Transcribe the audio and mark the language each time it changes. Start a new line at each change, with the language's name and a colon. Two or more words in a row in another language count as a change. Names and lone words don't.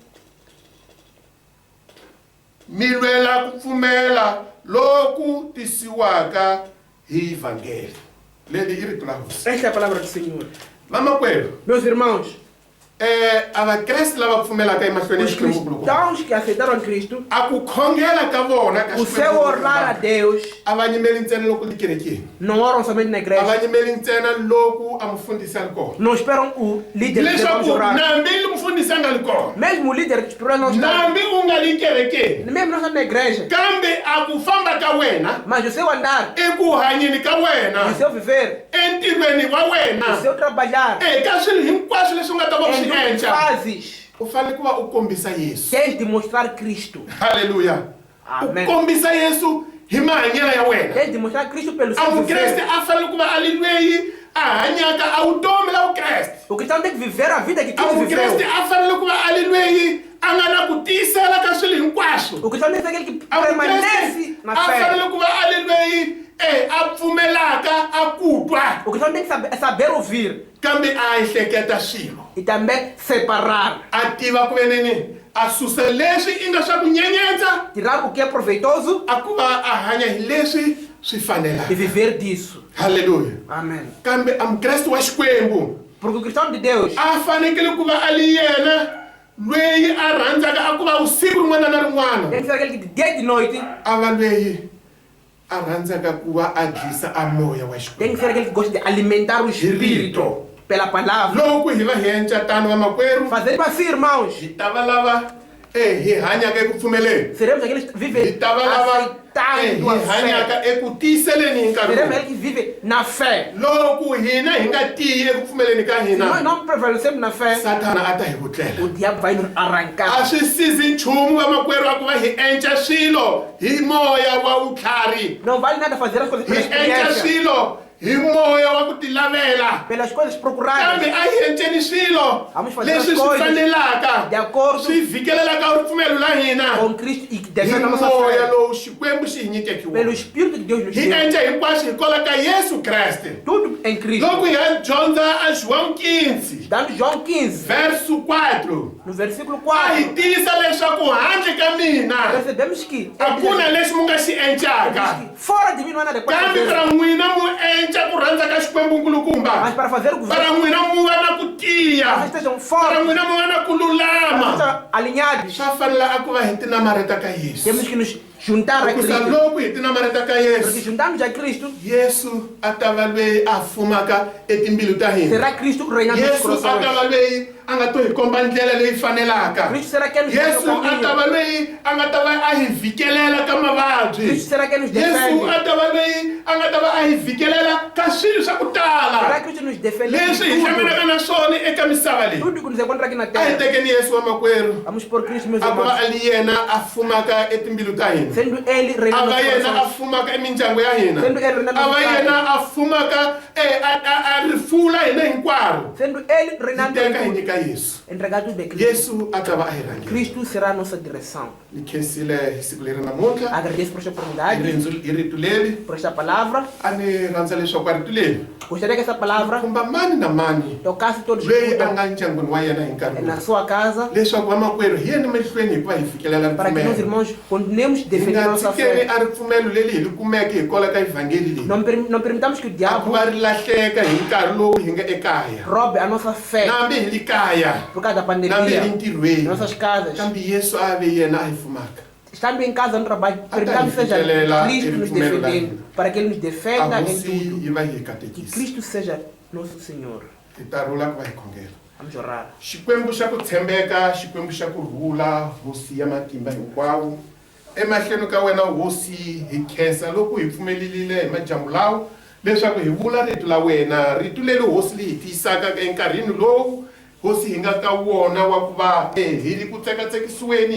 Tsonga: mi lwela ku pfumela loku tisiwaka hi vhangeli leli i rito la hosi
Portuguese: esta é a palavra do Senhor.
Tsonga: vamakwerhu
Portuguese: Meus irmãos,
Tsonga: a vakreste lava pfumelaka emahlweni ya
Portuguese: os
Tsonga: xikwembu
Portuguese: cristãos que aceitaram Cristo,
Tsonga: a ku khongela ka vona ka
Portuguese: o seu orar a Deus,
Tsonga: a va nyimeli ntsena loko li kerekeni
Portuguese: não oram somente na
Tsonga: a
Portuguese: igreja,
Tsonga: va nyimeli ntsena loku a mufundhisi a ri kona
Portuguese: não esperam o líder que vamos
Tsonga: leswaku
Portuguese: orar.
Tsonga: nambi li mufundhisi a nga li kona
Portuguese: Mesmo o líder espiritual não está,
Tsonga: nambi u nga li kerekeni
Portuguese: mesmo não está na igreja,
Tsonga: kambe a ku famba ka wena
Portuguese: mas o seu andar,
Tsonga: eku hanyeni ka
Portuguese: o
Tsonga: wena
Portuguese: seu viver,
Tsonga: entirhweni wa
Portuguese: o
Tsonga: wena
Portuguese: seu trabalhar,
Tsonga: eka swilo hinkwaswo leswi u nga ta va u
Portuguese: em
Tsonga: swi
Portuguese: tudo que
Tsonga: endla
Portuguese: fazes,
Tsonga: u fanele ku va u kombisa yesu
Portuguese: tens de mostrar Cristo.
Tsonga: halleluya u
Portuguese: Amen.
Tsonga: kombisa yesu hi mahanyelo ya wena
Portuguese: Tens de mostrar Cristo pelo
Tsonga: a
Portuguese: seu
Tsonga: mukreste
Portuguese: viver.
Tsonga: a fanele ku va a li lweyi a hanyaka a vutomi la vukreste
Portuguese: O cristão tem que viver a vida que
Tsonga: a
Portuguese: Cristo
Tsonga: mukreste
Portuguese: viveu.
Tsonga: a fanele ku va a li lweyi a nga na ku tiyisela ka swilo hinkwaswo
Portuguese: O cristão tem que ser aquele que
Tsonga: a
Portuguese: permanece
Tsonga: mukreste
Portuguese: na
Tsonga: a
Portuguese: fé.
Tsonga: fanele ku va a li lweyi a pfumelaka a ku twa
Portuguese: O cristão tem que saber ouvir
Tsonga: kambe a ehleketa swilo
Portuguese: e também separar.
Tsonga: a tiva ku veneni a susa leswi i nga swa ku nyenyetsa
Portuguese: Tirar o que é proveitoso
Tsonga: a ku va a hanya hi leswi swi
Portuguese: e
Tsonga: fanelaka
Portuguese: viver disso.
Tsonga: halleluya
Portuguese: Amém.
Tsonga: kambe a mukreste wa xikwembu
Portuguese: Porque o cristão de Deus
Tsonga: a fanekele ku va a li yena lweyi a rhandzaka a ku va vusiku rin'wana na rin'wana
Portuguese: tem que ser aquele que de dia e de noite
Tsonga: a va lweyi a rhandzaka ku va a dyisa a moya wa
Portuguese: tem
Tsonga: xikwembu
Portuguese: que ser aquele que gosta de alimentar o
Tsonga: hi
Portuguese: espírito
Tsonga: rito
Portuguese: pela palavra.
Tsonga: loko hi va hi enca tano vamakwerhu
Portuguese: Fazer assim, irmãos.
Tsonga: hi ta va lava hi hanyaka eku pfumeleni
Portuguese: Seremos aqueles que
Tsonga: hi
Portuguese: vivem
Tsonga: ta va lava
Portuguese: aceitando a
Tsonga: hi
Portuguese: fé.
Tsonga: hanyaka eku tiyiseleni hi nkarhi
Portuguese: Seremos
Tsonga: lowu.
Portuguese: aqueles que vivem na fé.
Tsonga: loko hina hi nga tiyi eku pfumeleni ka
Portuguese: Se nós
Tsonga: hina
Portuguese: não prevalecemos na fé,
Tsonga: satana a ta hi vutlela
Portuguese: o diabo vai nos arrancar.
Tsonga: a swi sizi nchumu vamakwerhu a ku va hi enca swilo hi moya wa vutlhari
Portuguese: Não vale nada fazer as coisas
Tsonga: hi
Portuguese: pela
Tsonga: enca
Portuguese: experiência,
Tsonga: swilo hi moya wa ku ti lavela
Portuguese: pelas coisas procuradas,
Tsonga: kambe a hi enceni swilo
Portuguese: Vamos fazer
Tsonga: leswi
Portuguese: as
Tsonga: swi
Portuguese: coisas
Tsonga: fanelaka
Portuguese: de acordo
Tsonga: swi vhikelelaka ripfumelo la hina
Portuguese: com Cristo e
Tsonga: hi
Portuguese: defendendo a nossa
Tsonga: moya
Portuguese: fé.
Tsonga: lowu xikwembu xi hi nyikiwa
Portuguese: Pelo Espírito que Deus nos
Tsonga: hi
Portuguese: deu.
Tsonga: enca hinkwaswo hikwalaho ka yesu kreste
Portuguese: Tudo em Cristo.
Tsonga: loko hi ya dyondza a João 15
Portuguese: Dando João 15, verso 4 no versículo
Tsonga: a hi
Portuguese: 4,
Tsonga: tiyisa leswaku handle ka mina
Portuguese: percebemos que
Tsonga: a ku na lexi mu nga xi encaka
Portuguese: fora de mim não há nada que pode
Tsonga: kambe
Portuguese: fazer.
Tsonga: para n'wina mu enca ku rhandza ka xikwembu
Portuguese: Mas
Tsonga: nkulukumba
Portuguese: para fazer o
Tsonga: para
Portuguese: governo,
Tsonga: n'wina mu va na ku
Portuguese: vocês
Tsonga: tiya
Portuguese: estejam
Tsonga: para
Portuguese: fortes,
Tsonga: n'wina mu va na ku
Portuguese: vocês
Tsonga: lulama
Portuguese: estejam alinhados.
Tsonga: swa fanela a ku va hi tinamareta ka yesu
Portuguese: Temos que nos juntar a
Tsonga: hikusa
Portuguese: Cristo.
Tsonga: loko hi tinamareta ka
Portuguese: Porque
Tsonga: yesu
Portuguese: juntamos a Cristo,
Tsonga: yesu a ta va lweyi a fumaka etimbilu ta hina
Portuguese: será Cristo reinando nos
Tsonga: yesu a ta
Portuguese: corações.
Tsonga: va lweyi a nga to hi komba ndlela leyi fanelaka
Portuguese: Cristo será quem nos
Tsonga: yesu
Portuguese: mostra o
Tsonga: a ta
Portuguese: caminho.
Tsonga: va lweyi a nga ta va a hi vhikelela ka mavabyi
Portuguese: Cristo será quem nos
Tsonga: yesu
Portuguese: defende.
Tsonga: a ta va lweyi a nga ta va a hi vhikelela ka swilo swa ku
Portuguese: Será
Tsonga: tala
Portuguese: Cristo nos defende
Tsonga: leswi hi
Portuguese: de
Tsonga: hlanganaka
Portuguese: tudo.
Tsonga: na swona eka misava leyi
Portuguese: Tudo que nos encontra aqui na
Tsonga: a hi
Portuguese: terra.
Tsonga: tekeni yesu wa makwerhu
Portuguese: Vamos por Cristo, meus
Tsonga: a ku va
Portuguese: irmãos.
Tsonga: ali yena a fumaka etimbilu ta hina
Portuguese: Sendo Ele
Tsonga: a
Portuguese: reinando
Tsonga: va
Portuguese: nos
Tsonga: yena a
Portuguese: corações.
Tsonga: fumaka emindyangu ya hina
Portuguese: Sendo Ele reinando
Tsonga: a
Portuguese: nos
Tsonga: va
Portuguese: corações.
Tsonga: yena a fumaka a rifula hina hinkwaro
Portuguese: Sendo Ele
Tsonga: hi
Portuguese: reinando
Tsonga: teka hi
Portuguese: em tudo.
Tsonga: nyika yesu
Portuguese: Entregar tudo a Cristo.
Tsonga: yesu a ta va a hi rhangela
Portuguese: Cristo será a nossa direção.
Tsonga: ni khensile hi siku leri namuntlha
Portuguese: Agradeço por esta
Tsonga: hi
Portuguese: oportunidade,
Tsonga: hi rito leri
Portuguese: por esta palavra.
Tsonga: a ni rhandza leswaku a rito leri
Portuguese: Gostaria que essa palavra
Tsonga: khumba mani na mani
Portuguese: tocasse todos
Tsonga: loyi a
Portuguese: que
Tsonga: nga ndyangwini wa yena hi nkarhi
Portuguese: na
Tsonga: lowu
Portuguese: sua casa,
Tsonga: leswaku vamakwerhu hi yeni mahlweni hikuva hi fikelela
Portuguese: para que nós,
Tsonga: ripfumelo
Portuguese: irmãos, continuemos
Tsonga: hi
Portuguese: defendendo a
Tsonga: nga
Portuguese: nossa
Tsonga: tshikeli
Portuguese: fé.
Tsonga: a ripfumelo leri hi ri kumeke hikwalaho ka ivhangeli leyi
Portuguese: Não permitamos que o
Tsonga: a ku
Portuguese: diabo
Tsonga: va ri lahleka hi nkarhi lowu hi nga ekaya
Portuguese: roube a nossa fé
Tsonga: nambe hi li kaya
Portuguese: por causa da
Tsonga: nambe hi li
Portuguese: pandemia,
Tsonga: ntirhweni
Portuguese: nossas casas.
Tsonga: kambe yesu a ve yena a hi fumaka
Portuguese: Estando em casa, no trabalho, permitamos que seja
Tsonga: fikelela
Portuguese: Cristo nos
Tsonga: ripfumelo ra
Portuguese: defendendo,
Tsonga: hina.
Portuguese: para que Ele nos
Tsonga: a
Portuguese: defenda em
Tsonga: hosi
Portuguese: tudo.
Tsonga: yi va hi hi
Portuguese: Que
Tsonga: katekisa
Portuguese: Cristo seja nosso Senhor.
Tsonga: hi ta rhula ku va hi khongela
Portuguese: Vamos orar.
Tsonga: xikwembu xa ku tshembeka xikwembu xa kurhula hosi ya matimba hinkwawo emahlweni ka wena hosi hi khensa loko hi pfumelelile hi madyambu lawo leswaku hi vula rito la wena rito leri hosi leyi hi tiyisaka enkarhini lowu hosi hi nga ka wona wa ku va hi ri ku tsekatsekisiweni